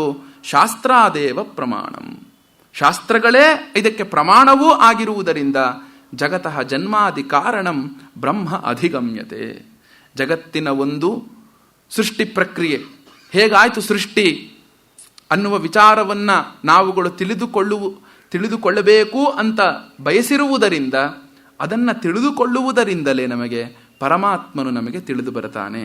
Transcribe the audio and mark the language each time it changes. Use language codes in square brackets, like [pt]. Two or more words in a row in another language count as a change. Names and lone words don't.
[sa] ಶಾಸ್ತ್ರಾದೇವ ಪ್ರಮಾಣಂ. [kn] ಶಾಸ್ತ್ರಗಳೇ ಇದಕ್ಕೆ ಪ್ರಮಾಣವೂ ಆಗಿರುವುದರಿಂದ [sa] ಜಗತಃ ಜನ್ಮಾದಿ ಕಾರಣಂ ಬ್ರಹ್ಮ ಅಧಿಗಮ್ಯತೆ. [kn] ಜಗತ್ತಿನ ಒಂದು ಸೃಷ್ಟಿ ಪ್ರಕ್ರಿಯೆ ಹೇಗಾಯಿತು ಸೃಷ್ಟಿ ಅನ್ನುವ ವಿಚಾರವನ್ನ ನಾವುಗಳು ತಿಳಿದುಕೊಳ್ಳಬೇಕು ಅಂತ ಬಯಸಿರುವುದರಿಂದ, ಅದನ್ನು ತಿಳಿದುಕೊಳ್ಳುವುದರಿಂದಲೇ ನಮಗೆ ಪರಮಾತ್ಮನು ನಮಗೆ ತಿಳಿದು ಬರುತ್ತಾನೆ.